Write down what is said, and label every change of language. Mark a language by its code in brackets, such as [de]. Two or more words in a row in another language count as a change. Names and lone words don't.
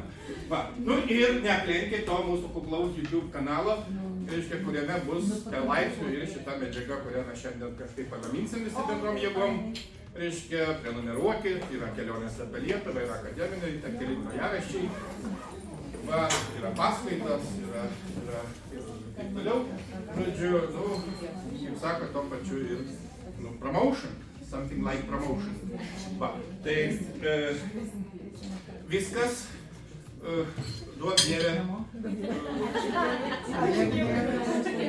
[lt] Ir neaplenkit to mūsų kuklaus YouTube kanalo, kuriame bus laipsnių ir šita medžiaga, kurią mes šiandien kažkaip pagaminsim visi bendrom jėgom. Prenumeruokit, yra kelionės apie Lietuvą, yra akademiniai, ten keli grojaraščiai, yra paskaitos, yra taip toliau. Žodžiu, kaip sako, to pačiu ir [en] promotion, something like promotion. [lt] Tai viskas. Duok Dieve.